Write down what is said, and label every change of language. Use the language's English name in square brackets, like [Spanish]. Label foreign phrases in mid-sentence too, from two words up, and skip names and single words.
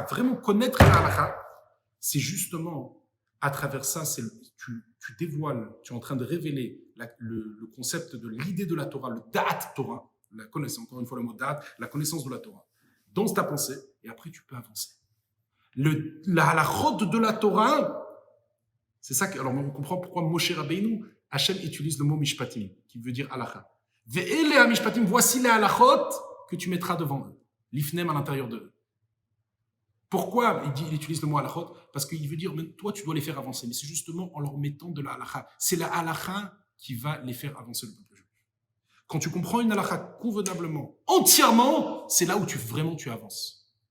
[French] Vraiment connaître la halakha, c'est justement à travers ça, tu dévoiles, tu es en train de révéler le concept de l'idée de la Torah, le [Hebrew] דעת תורה, [French] la connaissance, encore une fois le mot da'at, la connaissance de la Torah, dans ta pensée, et après tu peux avancer. La halachot de la Torah, c'est ça alors on comprend pourquoi Moshe Rabbeinu, Hachem utilise le mot mishpatim, qui veut dire halakha. [Hebrew] ואלה משפטים, [French] voici les halachot que tu mettras devant eux, l'ifnem à l'intérieur d'eux. Pourquoi il utilise le mot halachot? Parce qu'il veut dire, mais toi, tu dois les faire avancer. Mais c'est justement en leur mettant de la halakha. C'est la halakha qui va les faire avancer le peuple juif. Quand tu comprends une halakha convenablement, entièrement, c'est là où vraiment tu avances.